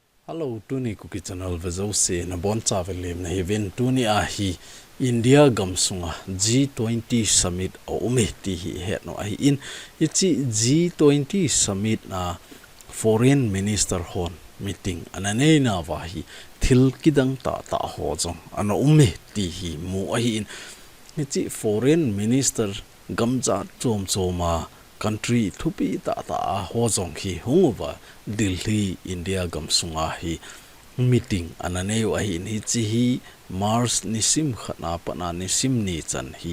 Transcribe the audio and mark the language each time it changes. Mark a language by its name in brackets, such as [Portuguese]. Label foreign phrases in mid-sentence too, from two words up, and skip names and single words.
[Thado Chin] Hello, tuni KUKI channel vezo se na bon travel na event tuni ahi India gamsunga G20 summit o umehti hi het no ahi in ichi G20 summit na [English] foreign minister [Thado Chin] hon meeting anane na wahi thil kidang ta ho jong ana umehti hi mu ahi in ichi [English] foreign minister [Thado Chin] gamja choma country thupi ta ho jong hi hunguwa Delhi India gamsunga hi meeting anane wa hi ni chi hi Mars nisim khana pana nisim ni chan hi